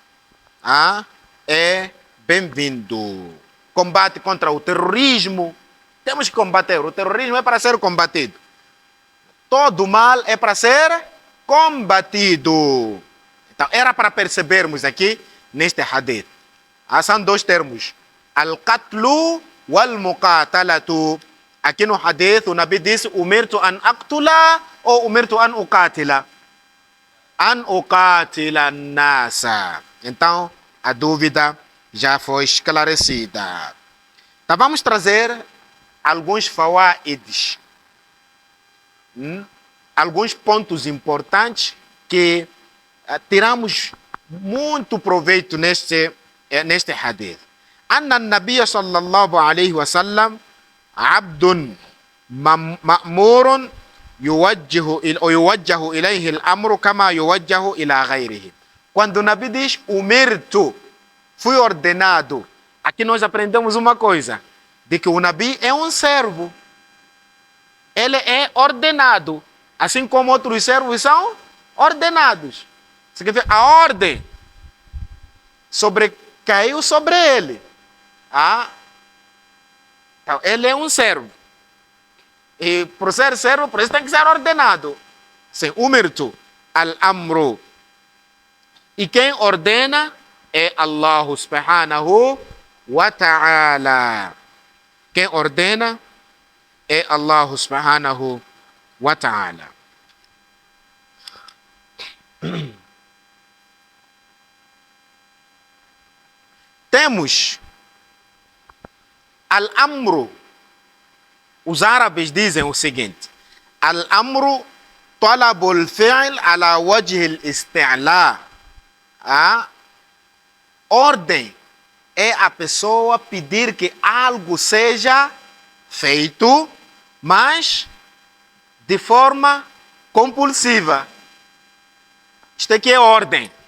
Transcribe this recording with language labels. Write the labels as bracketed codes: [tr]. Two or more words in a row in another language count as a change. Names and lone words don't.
[pt] É bem-vindo. Combate contra o terrorismo, temos que combater, o terrorismo é para ser combatido. Todo mal é para ser combatido. Então, era para percebermos aqui, neste hadith. São dois termos. [ar] القتل والمقاتلة. [pt] Aqui no hadith, o Nabi disse, [ar] أمرت أن أقتل ou أمرت أن أقاتل? أن أقاتل الناس. [pt] Então, a dúvida já foi esclarecida. Então, vamos trazer alguns fawaids. Alguns pontos importantes que tiramos muito proveito neste hadith. [ar] أن النبي صلى الله عليه وسلم عبد مأمور يوجه إليه الأمر كما يوجه إلى غيره. [pt] Quando o Nabi diz umirtu, fui ordenado, aqui nós aprendemos uma coisa, de que o Nabi é um servo. Ele é ordenado, assim como outros servos são ordenados. Significa, a ordem caiu sobre ele. Então, ele é um servo. E por ser servo, por isso tem que ser ordenado. Sim, [ar] أمرت الأمر. [pt] E quem ordena é [ar] الله سبحانه وتعالى. [pt] Quem ordena é [ar] الله سبحانه وتعالى. [pt] Temos al-amru. Os árabes dizem o seguinte: [ar] الأمر طلب الفعل على وجه الاستعلاء. [pt] Ordem é a pessoa pedir que algo seja feito, mas de forma compulsiva. Isto aqui é ordem.